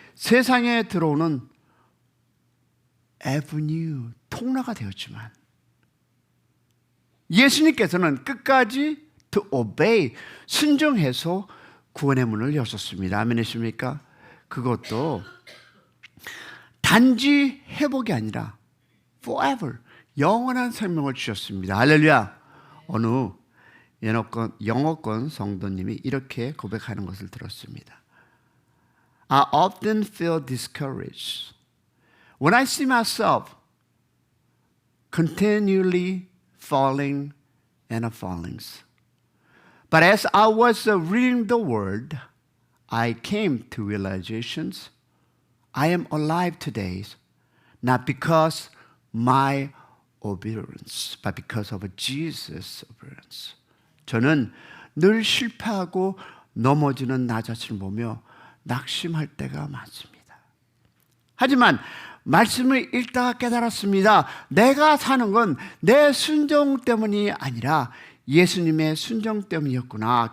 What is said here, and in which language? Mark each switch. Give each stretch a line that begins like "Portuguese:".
Korean: 세상에 들어오는 애브뉴, 통로가 되었지만 예수님께서는 끝까지
English: to obey,
Korean: 순종해서 구원의 문을 여셨습니다. 아멘이십니까? 그것도 단지 회복이 아니라 forever, 영원한 생명을 주셨습니다. 할렐루야. 어느 영어권 성도님이 이렇게 고백하는 것을 들었습니다.
English: I often feel discouraged when I see myself continually falling and fallings. But as I was reading the word, I came to realizations. I am alive today, not because my obedience, but because of Jesus' obedience.
Korean: 저는 늘 실패하고 넘어지는 나 자신을 보며 낙심할 때가 많습니다. 하지만 말씀을 읽다가 깨달았습니다. 내가 사는 건 내 순종 때문이 아니라 예수님의 순종 때문이었구나.